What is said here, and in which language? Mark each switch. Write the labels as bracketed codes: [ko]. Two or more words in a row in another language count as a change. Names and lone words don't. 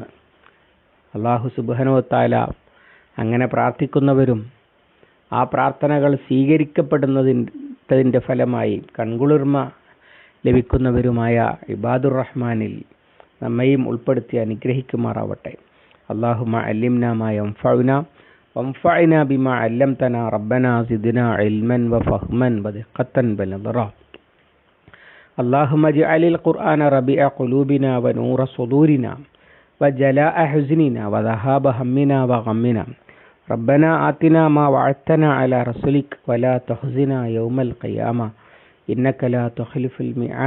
[ar] الله سبحانه وتعالى [ml] അങ്ങനെ പ്രാർത്ഥിക്കുന്നവരും ആ പ്രാർത്ഥനകൾ സ്വീകരിക്കപ്പെടുന്നതിൻ്റെ ഫലമായി കൺകുളിർമ ലഭിക്കുന്നവരുമായ ഇബാദുർ റഹ്മാനിൽ നമ്മയും ഉൾപ്പെടുത്തി അനുഗ്രഹിക്കുമാറാവട്ടെ. [ar] اللهم علمنا ما ينفعنا وانفعنا بما علمتنا ربنا زدنا علما وفهما ودقة ونظرا. اللهم اجعل القرآن ربيع قلوبنا ونور صدورنا وجلاء حزننا وذهاب همنا وغمنا. ربنا آتنا ما وعدتنا على رسلك ولا تخزنا يوم القيامة إنك لا تخلف الميعاد.